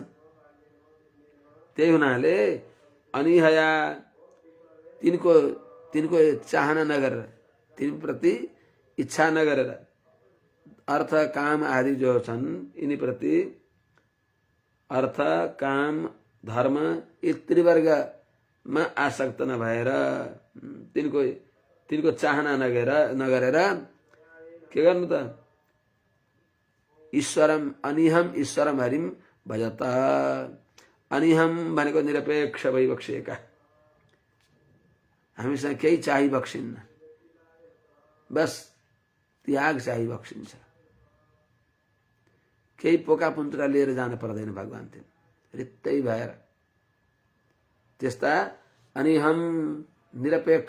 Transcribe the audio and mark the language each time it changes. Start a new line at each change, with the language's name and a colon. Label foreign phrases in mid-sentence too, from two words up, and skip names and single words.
Nepali: त्यही हुनाले अनिहया तिनको चाहना नगरेर तिनप्रति इच्छा नगरेर अर्थ काम आदि जो छन् यिनीप्रति अर्थ काम धर्म यी त्रिवर्गमा आसक्त नभएर तिनको चाहना नगरेर के गर्नु त?
Sanskrit: ईश्वरम अनिहम ईश्वरम हरिम भजत।
Nepali: अनिहम भनेको निरपेक्ष भइबक्सिएका, हामीसँग केही चाहिँ बक्सिन्न, बस त्याग चाहिँ बक्सिन्छ। केही पोका पुन्त्रा लिएर जान पर्दैन भगवान्तिर, रित्तै भएर त्यस्ता अनिहम निरपेक्ष।